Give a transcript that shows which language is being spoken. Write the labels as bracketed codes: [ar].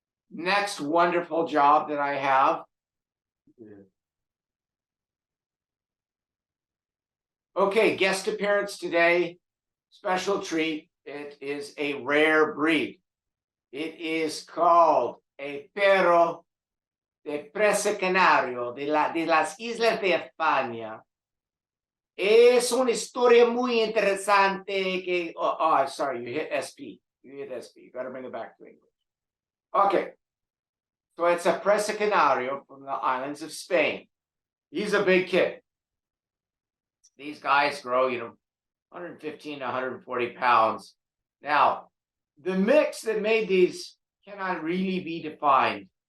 [en] Next wonderful job that I have. Okay, guest appearance today, special treat. It is a rare breed. It is called a perro de Presa Canario de las Islas de España. [es] Es una historia muy interesante que, [en] sorry, you hit SP. You hit SP. You got to bring it back to English. Okay. So it's a Presa Canario from the islands of Spain. He's a big kid. These guys grow, 115 to 140 pounds. Now, the mix that made these cannot really be defined.